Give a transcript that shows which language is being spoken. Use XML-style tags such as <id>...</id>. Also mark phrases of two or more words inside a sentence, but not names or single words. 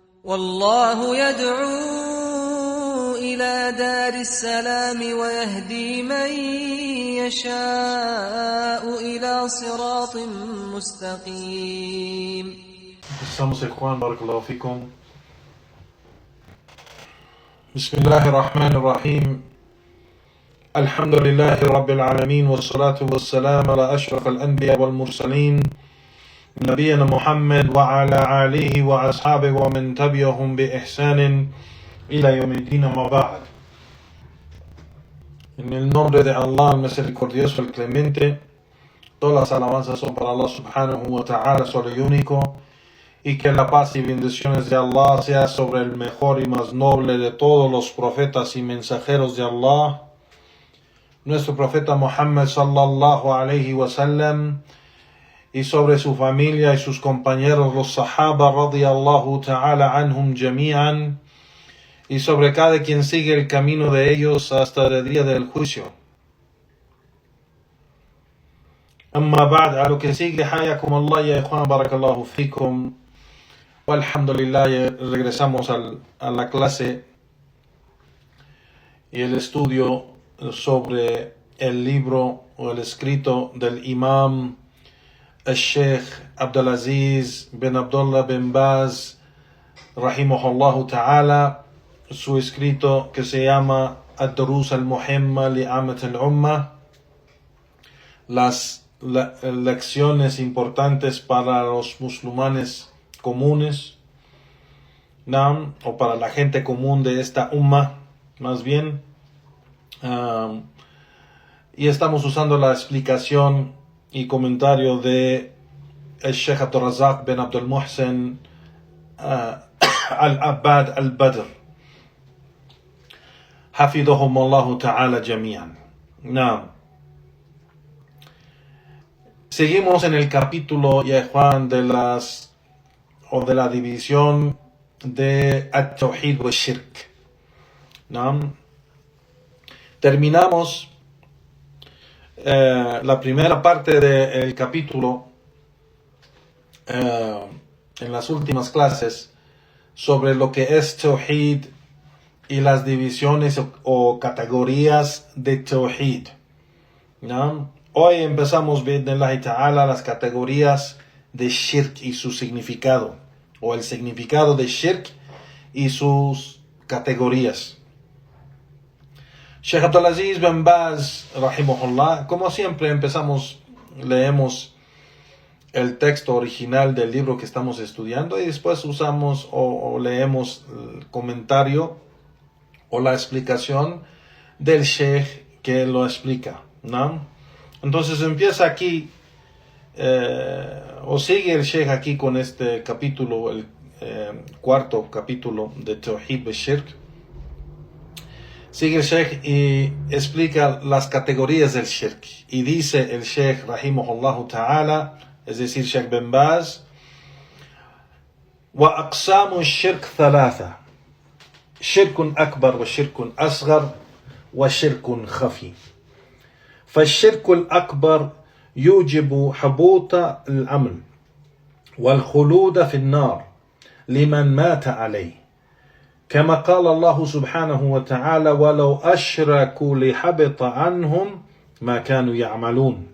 <ar>والله يدعو إلى دار السلام ويهدي من يشاء إلى صراط مستقيم.</ar> <es>Estamos en Juan,</es> <ar>بارك الله فيكم. بسم الله الرحمن الرحيم. الحمد لله رب العالمين. والصلاة والسلام على أشرف الأنبياء والمرسلين. نبينا محمد وعلى آله وأصحابه ومن تبعهم بإحسان إلى يوم الدين أما بعد.</ar> <es>En el nombre de Allah, el misericordioso, el clemente, todas las alabanzas son para Allah</es> <ar>سبحانه وتعالى,</ar> <es>solo y único. Y que la paz y bendiciones de Allah sea sobre el mejor y más noble de todos los profetas y mensajeros de Allah, nuestro profeta Muhammad</es> <ar>صلى الله عليه وسلم,</ar> <es>y sobre su familia y sus compañeros, los sahaba</es> <ar>رضي الله تعالى عنهم جميعا,</ar> <es>y sobre cada quien sigue el camino de ellos hasta el día del juicio.</es> <ar>أما بعد,</ar> <es>a lo que sigue,</es> <ar>حياكم الله يا إخوان، بارك الله فيكم. Alhamdulillah,</ar> <es>regresamos a la clase y el estudio sobre el libro o el escrito del imam el-Sheikh Abdulaziz bin Abdullah bin Baz</es> <ar>رحمه الله تعالى,</ar> <es>su escrito que se llama Ad-Durus al-Muhimma li'amat al-Ummah, las lecciones importantes para los musulmanes comunes, o para la gente común de esta umma, más bien. Y estamos usando la explicación y comentario de el Sheikh Abdul Razak bin Abdul Muhsin al-Abbad al-Badr,</es> <ar>حفظهم الله تعالى جميعا.</ar> <es>Seguimos en el capítulo, ya Juan, de la división de</es> <ar>التوحيد والشرك.</ar> <es>Terminamos la primera parte del capítulo en las últimas clases sobre lo que es Tawhid y las divisiones o categorías de Tawhid. Hoy empezamos</es> <ar>بإذن الله تعالى</ar> <es>las categorías de Shirk y su significado, o el significado de Shirk y sus categorías. Sheikh Abdulaziz bin Baz rahimahullah, como siempre leemos el texto original del libro que estamos estudiando y después usamos o leemos el comentario o la explicación del Sheikh que lo explica, ¿no? Entonces empieza aquí o sigue el Sheikh aquí con este capítulo, el cuarto capítulo de</es> <ar>توحيد وشرك.</ar> <es>Sigue el Sheikh y explica las categorías del Shirk. Y dice el Sheikh</es> <ar>رحمه الله تعالى,</ar> <es>es decir, Sheikh bin Baz,</es> <ar>وأقسام الشرك ثلاثة: شرك أكبر وشرك أصغر وشرك خفي. فالشرك الأكبر يوجب حبوط العمل والخلود في النار لمن مات عليه، كما قال الله سبحانه وتعالى: ولو أشركوا لحبط عنهم ما كانوا يعملون.</ar>